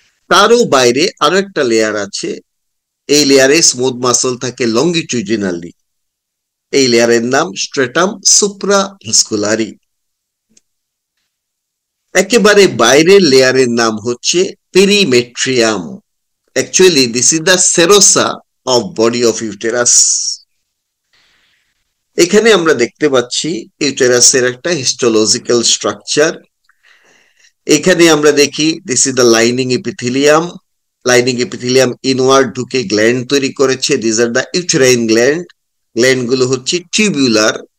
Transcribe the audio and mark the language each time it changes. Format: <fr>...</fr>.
<bn>তারও বাইরে আরো একটা লেয়ার আছে, এই লেয়ারে স্মুথ মাসল থাকে লঙ্গিটিউডিনালি। এই লেয়ারের নাম স্ট্রেটাম সুপ্রাভাস্কুলারি। একেবারে বাইরের লেয়ারের নাম হচ্ছে perimetrium.</bn> <en>Actually, this is the serosa of body of uterus.</en> <bn>এখানে আমরা দেখতে পাচ্ছি ইউটেরাসের একটা হিস্টোলজিক্যাল স্ট্রাকচার। এখানে আমরা দেখি</bn> <en>This is the lining epithelium.</en> <bn>Lining epithelium inward ঢুকে গ্ল্যান্ড তৈরি করেছে।</bn> <en>This are the uterine gland.</en> <bn>Gland গুলো হচ্ছে টিউবুলার।</bn>